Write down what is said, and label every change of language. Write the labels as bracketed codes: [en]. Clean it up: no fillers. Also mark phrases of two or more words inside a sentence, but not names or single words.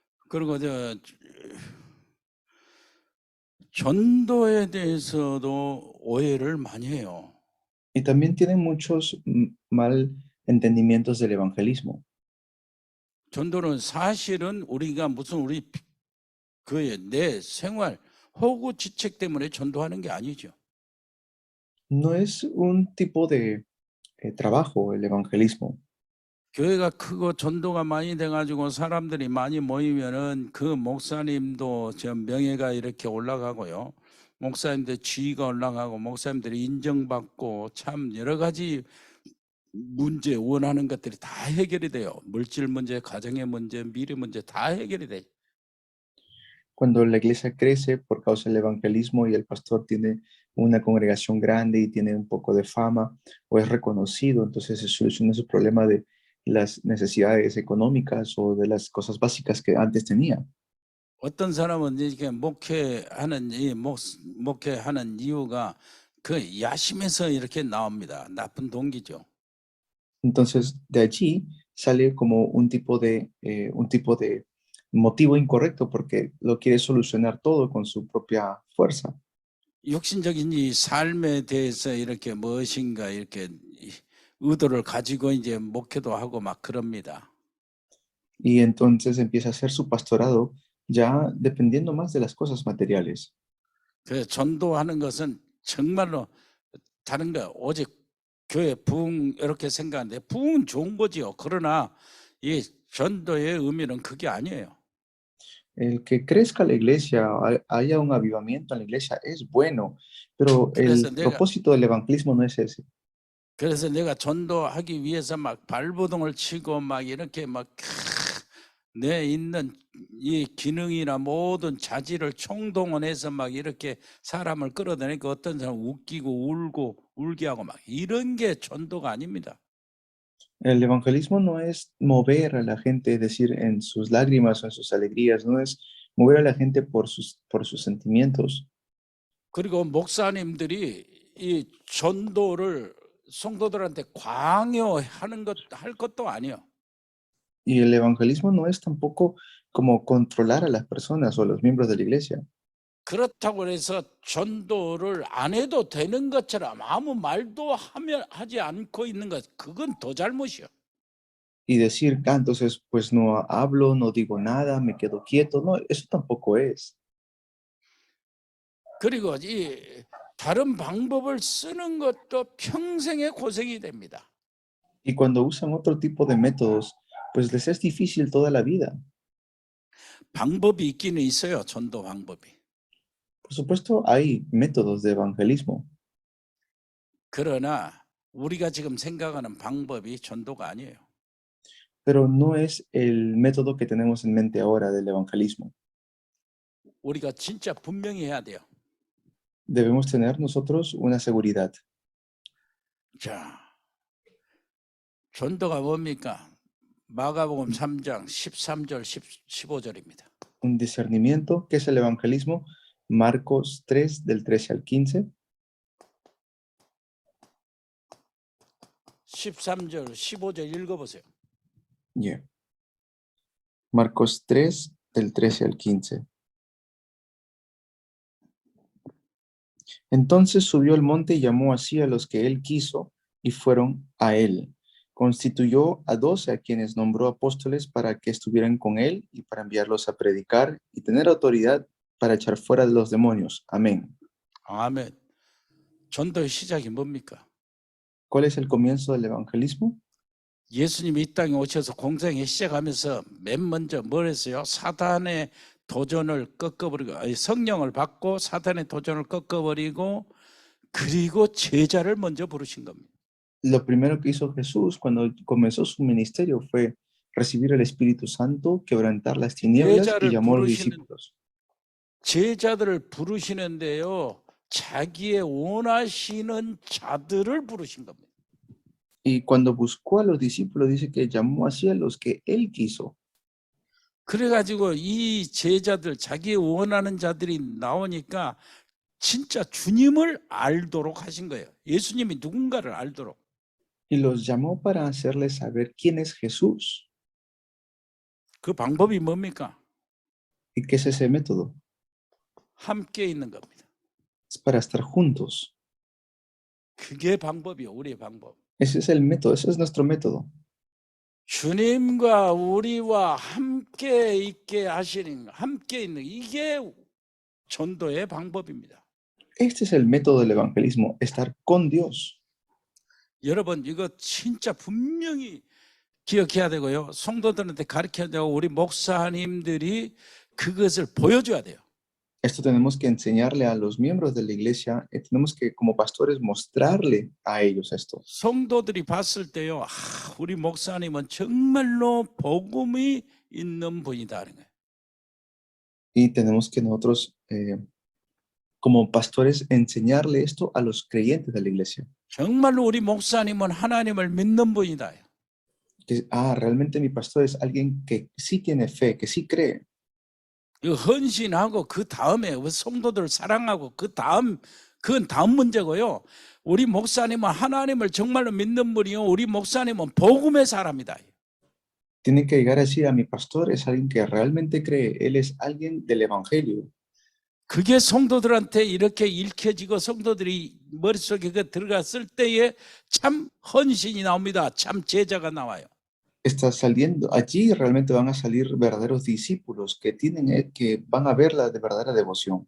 [ko] 그리고 전도에 대해서도 오해를 많이 해요. [es] Y también tienen muchos mal entendimientos del evangelismo. [ko] 전도는 사실은 우리가 무슨 우리 그의 내 생활 허구 지책 때문에 전도하는 게 아니죠. [es] No es un tipo de trabajo el evangelismo. [ko] 교회가 크고 전도가 많이 돼 가지고 사람들이 많이 모이면은 그 목사님도 명예가 이렇게 올라가고요. 목사님들 지위가 올라가고 목사님들이 인정받고 참 여러 가지 문제 원하는 것들이 다 해결이 돼요. 물질 문제, 가정의 문제, 미래 문제 다 해결이 돼요. [es] Cuando la iglesia crece por causa del evangelismo y el pastor tiene una congregación grande y tiene un poco de fama o es reconocido, entonces se soluciona su problema de las necesidades económicas o de las cosas básicas que antes tenía. [ko] 어떤 사람은 이렇게 목회하는 이유가 그 야심에서 이렇게 나옵니다. 나쁜 동기죠. [es] Entonces, de allí sale como un tipo de motivo incorrecto porque lo quiere solucionar todo con su propia fuerza. [ko] 육신적인 이 삶에 대해서 이렇게 무엇인가 이렇게 의도를 가지고 이제 목회도 하고 막 그럽니다. [es] Y entonces empieza a hacer su pastorado ya dependiendo más de las cosas materiales. [ko] 그래서 전도하는 것은 정말로 다른 거 오직 교회 부흥 이렇게 생각하는데 부흥은 좋은 거지요. 그러나 이 전도의 의미는 그게 아니에요. [es] El que crezca la iglesia, haya un avivamiento en la iglesia, es bueno, pero [ko] 그래서 [es] el [ko] 내가 [es] propósito del evangelismo no es ese. [ko] 그래서 내가 전도하기 위해서 막 발버둥을 치고 막 이렇게 막 내 있는 이 기능이나 모든 자질을 총동원해서 막 이렇게 사람을 끌어다니까 어떤 사람 웃기고 울고 울게 하고 막 이런 게 전도가 아닙니다. [es] El evangelismo no es mover a la gente, es decir, en sus lágrimas o en sus alegrías, no es mover a la gente por sus sentimientos. [ko] 그리고 목사님들이 이 전도를 성도들한테 강요하는 할 것도 아니에요. [es] Y el evangelismo no es tampoco como controlar a las personas o a los miembros de la iglesia. [ko] 그렇다고 해서 전도를 안 해도 되는 것처럼 아무 말도 하지 않고 있는 것, 그건 더 잘못이요. [es] Y decir, entonces, pues no hablo, no digo nada, me quedo quieto. No, eso tampoco es. [ko] 그리고 이 다른 방법을 쓰는 것도 평생의 고생이 됩니다. [es] Y cuando usan otro tipo de métodos, pues les es difícil toda la vida. [ko] 방법이 있기는 있어요, 전도 방법이. [es] Por supuesto, hay métodos de evangelismo, [ko] 그러나 우리가 지금 생각하는 방법이 전도가 아니에요. [es] pero no es el método que tenemos en mente ahora del evangelismo. [ko] 우리가 진짜 분명히 해야 돼요. [es] Debemos tener nosotros una seguridad. [ko] 자, 전도가 뭡니까? 마가복음 3장 13절 15절입니다. [es] Un discernimiento, ¿qué es el evangelismo? Marcos 3, del 13 al 15. [ko] 13절 15절 읽어보세요. [es] Yeah. Marcos 3, del 13 al 15. Entonces subió al monte y llamó así a los que él quiso y fueron a él. Constituyó a 12 a quienes nombró apóstoles para que estuvieran con él y para enviarlos a predicar y tener autoridad para echar fuera de los demonios. Amén. [ko] 아멘. 전도의 시작이 뭡니까? [es] ¿Cuál es el comienzo del evangelismo? [ko] 예수님이 이 땅에 오셔서 공생에 시작하면서 맨 먼저 뭘 했어요? 사탄의 도전을 꺾어버리고 성령을 받고 사탄의 도전을 꺾어버리고 그리고 제자를 먼저 부르신 겁니다. [es] Lo primero que hizo Jesús cuando comenzó su ministerio fue recibir el Espíritu Santo, quebrantar las tinieblas y llamó a los discípulos. [ko] 제자들을 부르시는데요. 자기의 원하시는 자들을 부르신 겁니다. [es] Y cuando buscó a los discípulos, dice que llamó así a los que él quiso. [ko] 그래가지고 이 제자들, 자기 원하는 자들이 나오니까 진짜 주님을 알도록 하신 거예요. 예수님이 누군가를 알도록. [es] Y los llamó para hacerles saber quién es Jesús. [ko] 그 방법이 뭡니까? [es] ¿Y qué es ese método? [ko] 함께 있는 겁니다. [es] Es para estar juntos. [ko] 그게 방법이요, 우리의 방법. [es] Ese es el método, ese es nuestro método. [ko] 주님과 우리와 함께 있게 하시는, 함께 있는 이게 전도의 방법입니다. [es] Este es el método del evangelismo, estar con Dios. [ko] 여러분 이거 진짜 분명히 기억해야 되고요. 성도들한테 가르쳐야 되고 우리 목사님들이 그것을 보여줘야 돼요. [es] Esto tenemos que enseñarle a los miembros de la iglesia, tenemos que como pastores mostrarle a ellos esto. [ko] 성도들이 봤을 때요, 우리 목사님은 정말로 복음이 있는 분이다 하는 거예요. [es] Y tenemos que nosotros, como pastores, enseñarle esto a los creyentes de la iglesia. [ko] 정말로 우리 목사님은 하나님을 믿는 분이다. [es] Que, realmente mi pastor es alguien que sí tiene fe, que sí cree. [ko] 이 헌신하고 그 다음에 성도들 사랑하고 그건 다음 문제고요. 우리 목사님은 하나님을 정말로 믿는 분이요. 우리 목사님은 복음의 사람이다. [es] Tiene que llegar a decir a mi pastor es alguien que realmente cree, él es alguien del evangelio. [ko] 그게 성도들한테 이렇게 읽혀지고 성도들이 머릿속에 들어갔을 때에 참 헌신이 나옵니다. 참 제자가 나와요. [es] Está saliendo, allí realmente van a salir verdaderos discípulos que que van a ver la de verdadera devoción.